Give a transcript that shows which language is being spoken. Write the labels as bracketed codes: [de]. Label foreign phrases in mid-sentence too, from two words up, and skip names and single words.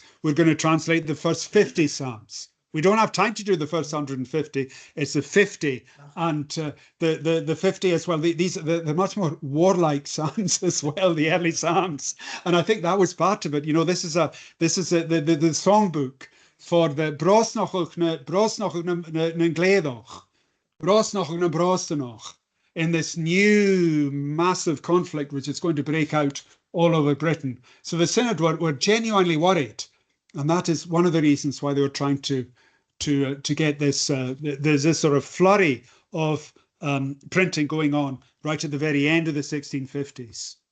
[en] We're going to translate the first 50 Psalms. We don't have time to do the first 150. It's the 50, and the 50 as well. These are much more warlike psalms as well, the early psalms, and I think that was part of it. You know, this is the songbook for the [gd] brosnoch na gledoch, brosnoch na brostenoch, [en] in this new massive conflict which is going to break out all over Britain. So the Synod were genuinely worried. And that is one of the reasons why they were trying to get this. There's this sort of flurry of printing going on right at the very end of the 1650s.